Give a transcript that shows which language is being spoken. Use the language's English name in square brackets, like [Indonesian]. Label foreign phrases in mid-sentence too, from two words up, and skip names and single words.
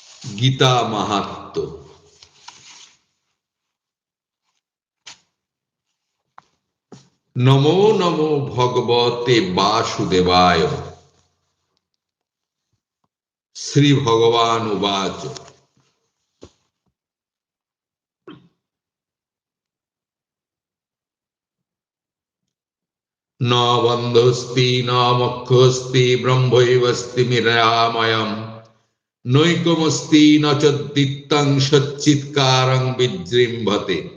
[Sanskrit] গীতা মাহাত্ম্য। নমো নমো ভগবতে বাসুদেবায়। শ্রী ভগবান উবাচ ন বন্ধোস্তি ন মোক্ষোস্তি ব্রহ্মৈবস্তি নিরাময়ম নৈকমস্তি ন চ দ্বিত্বং সচ্চিৎকারং বিজৃম্ভতে।